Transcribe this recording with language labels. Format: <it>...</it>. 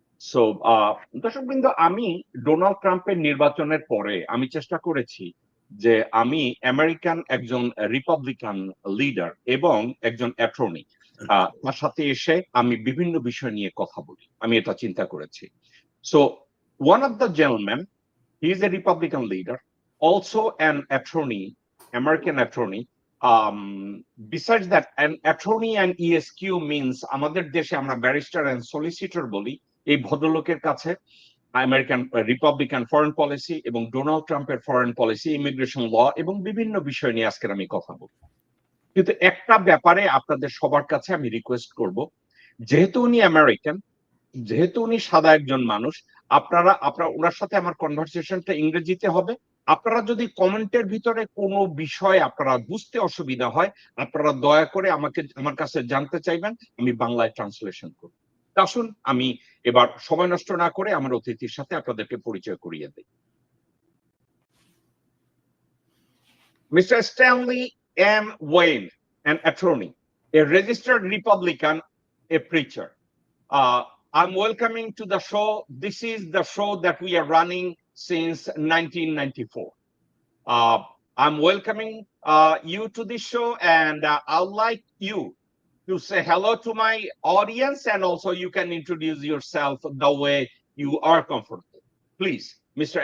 <bn>So দর্শকবৃন্দ, আমি Donald ট্রাম্পের নির্বাচনের পরে আমি চেষ্টা করেছি যে আমি আমেরিকান একজন রিপাবলিকান লিডার এবং একজন অ্যাটর্নি তার সাথে এসে আমি বিভিন্ন বিষয় নিয়ে কথা বলি। আমি এটা চিন্তা করেছি।</bn> <en>So one of the gentleman, he is a Republican leader, also an attorney, American attorney. Besides that, an attorney and ESQ means</en> <bn>আমাদের দেশে আমরা</bn> <en>barrister and solicitor</en> <bn>বলি। এই ভদ্রলোকের কাছে আমেরিকান রিপাবলিকান ফরেন পলিসি এবং ডোনাল্ড ট্রাম্পের ফরেন পলিসি, ইমিগ্রেশন ল এবং বিভিন্ন বিষয় নিয়ে আজকের আমি কথা বলবো। কিন্তু একটা ব্যাপারে আপনাদের সবার কাছে আমি রিকোয়েস্ট করব, যেহেতু উনি আমেরিকান, যেহেতু উনি সাদা একজন মানুষ, আপনারা ওনার সাথে আমার কনভারসেশনটা ইংরেজিতে হবে। আপনারা যদি কমেন্টের ভিতরে কোনো বিষয় আপনারা বুঝতে অসুবিধা হয়, আপনারা দয়া করে আমার কাছে জানতে চাইবেন, আমি বাংলায় ট্রান্সলেশন করব। আসুন, আমি এবার সময় নষ্ট না করে আমার অতিথির সাথে আপনাদেরকে পরিচয় করিয়ে দিই।</bn> <en>Mr. Stanley M. Wayne, an attorney, a registered Republican, a preacher. I'm welcoming to the show. This is the show that we are running since 1994. I'm welcoming you to this show, and I'd like you to say hello to my audience, and also you can introduce yourself the way you are comfortable. Please, Mr.</en>